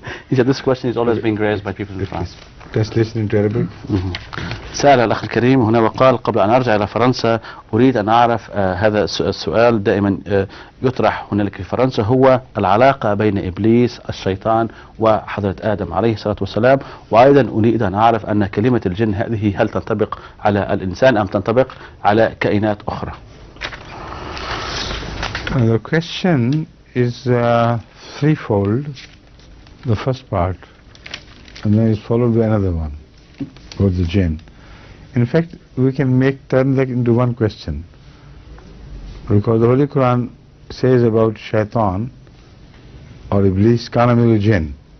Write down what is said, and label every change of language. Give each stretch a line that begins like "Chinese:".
English: He said this question is always being raised by people in France. Just listening to Arabic.
Arabic: سأل الأخ الكريم هنا وقال: قبل أن أرجع إلى فرنسا أريد أن أعرف هذا السؤال دائما يطرح هنالك في فرنسا، هو العلاقة بين إبليس الشيطان وحضرة آدم عليه الصلاة والسلام. وأيضا أريد أن أعرف أن كلمة الجن هذه هل تنطبق على الإنسان أم تنطبق على كائنات أخرى.
English: The question is threefold, the first part, and then it's followed by another one, about the jinn. In fact, we can turn that into one question, because the Holy Quran says about shaitan or Iblis,
Arabic: kana minal jinn.